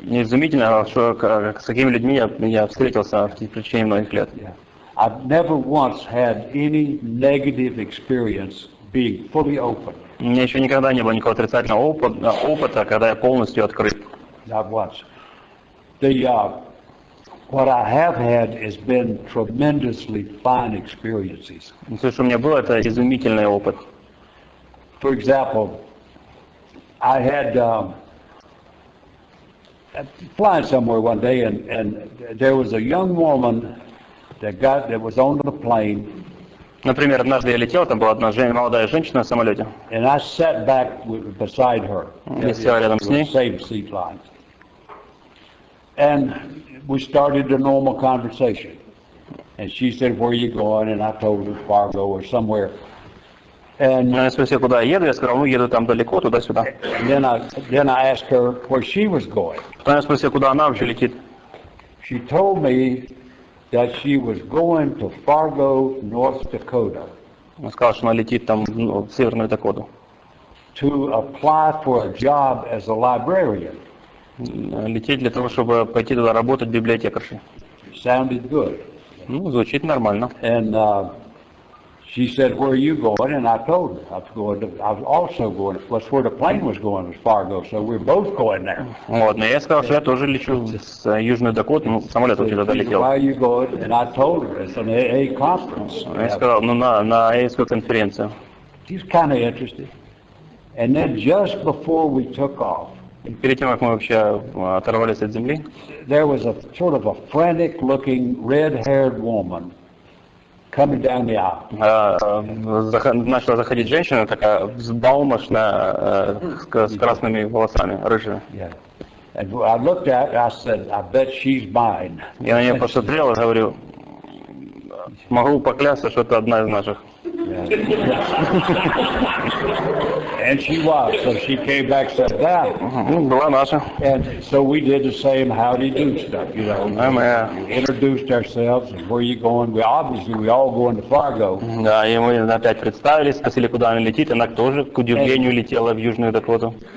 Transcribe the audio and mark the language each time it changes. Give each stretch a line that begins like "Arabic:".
Russian: Изумительно, что с какими людьми я встретился в течение многих лет.
English: I've never once had any negative experience being fully open.
Russian: У меня еще никогда не было никакого отрицательного опыта, когда я полностью открыт.
English: Not once. what I have had has been tremendously fine experiences.
Russian: Все, что у меня было, это изумительный опыт.
English: For example, I had flying somewhere one day, and there was a young woman that was on the plane.
Russian: Например, однажды я летел, там была одна молодая женщина в самолете.
English: And I sat back beside her.
Russian: Я сел рядом с ней.
English: Same seat line. And we started a normal conversation. And she said, "Where are you going?" And I told her Fargo or somewhere. And
Russian: Я спросил, куда я еду, я сказал, ну, еду там далеко, туда-сюда.
English: then I asked her where she was going.
Russian: Потом я спросил, куда она вообще летит.
English: She told me that she was going to Fargo, North Dakota.
Russian: Она сказала, что она летит там в Северную Дакоту.
English: To apply for a job as a librarian.
Russian: Лететь для того, чтобы пойти туда работать библиотекаршей.
English: Sounded good.
Russian: Ну, звучит нормально.
English: And she said, "Where are you going?" And I told her I was also going. That's where the plane was going, was Fargo. So we're both going there.
Russian: Вот, но я сказал, что я тоже лечу с Южной Дакоты, ну, самолет вообще туда летел.
English: Why are you going? And I told her it's an AA conference.
Russian: Я сказал, ну, на АЭСскую конференцию.
English: She's kind of interested. And then just before we took off,
Russian: Перед тем, как мы вообще оторвались от земли,
English: there was a sort of a frantic-looking, red-haired woman coming down the aisle.
Russian: Начала заходить женщина, такая взбалмошная, с красными волосами, рыжая.
English: Yeah. And I looked at her, I said, "I bet she's mine."
Russian: Я на нее посмотрел и говорю, могу поклясться, что это одна из наших.
English: And she was, so she came back, sat down.
Russian: Была наша.
English: And so we did the same howdy do stuff, you know.
Russian: Мы
English: Introduced ourselves and where you going. We all going to Fargo.
Russian: Да, и мы опять представились, спросили, куда она летит. Она тоже, к удивлению, летела в Южную Дакоту.